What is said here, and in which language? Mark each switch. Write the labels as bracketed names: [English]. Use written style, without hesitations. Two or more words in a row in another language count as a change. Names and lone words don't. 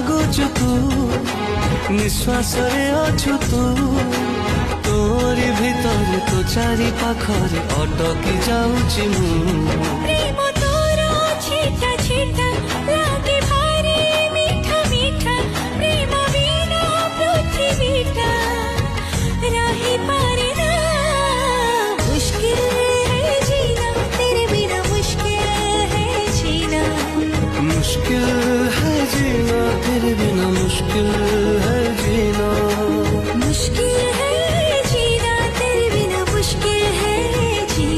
[Odia] ଅଛୁ ତୁ, ନିଶ୍ୱାସରେ ଅଛୁ ତୁ, ତୋରି ଭିତରେ ତୋ ଚାରି ପାଖରେ ଅଟକି ଯାଉଛି ମୁଁ। ପ୍ରେମ ତୋର ଛିଟା ଛିଟା ଲାଗେ ଭାରି ମିଠା ମିଠା, ପ୍ରେମ ବିନା ପୃଥିବୀଟା ରହିପାରେ ନା। [Hindi] ମୁସ୍କିଲ है जीना तेरे बिना, मुश्किल है जीना। मुश्किल है जीना तेरे बिना, मुश्किल है जीना। मुश्किल है जीना तेरे बिना, मुश्किल है जीना।